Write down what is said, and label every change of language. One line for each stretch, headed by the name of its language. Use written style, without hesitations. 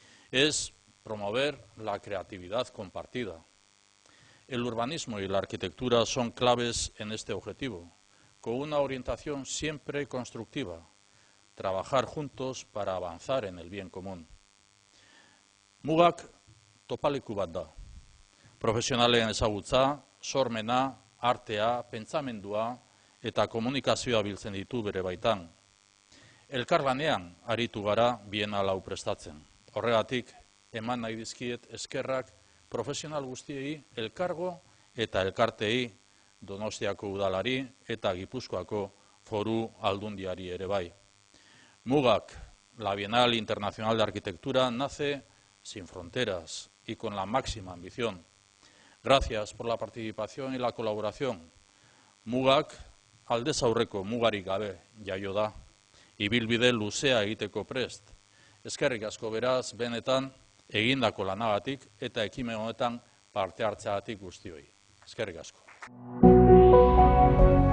Spanish: Es promover la creatividad compartida. El urbanismo y la arquitectura son claves en este objetivo, con una orientación siempre constructiva, trabajar juntos para avanzar en el bien común.
Basque: Mugak topaleku bat da. Profesionalen ezagutza, sormena, artea, pentsamendua eta komunikazioa biltzen ditu bere baitan. Elkarlanean aritu gara bienal hau prestatzen. Horregatik, eman nahi dizkiet eskerrak profesional guztiei, elkargo eta elkartei, Donostiako udalari eta Gipuzkoako foru aldundiari ere bai.
Spanish: Mugak, la Bienal Internacional de Arquitectura, nace sin fronteras y con la máxima ambición. Gracias por la participación y la colaboración.
Basque: Mugak, aldez aurreko mugarik gabe jaio da, ibilbide luzea egiteko prest. Eskerrik asko beraz, benetan, egindako lanagatik eta ekimen honetan parte hartzeagatik guztioi. Eskerrik asko.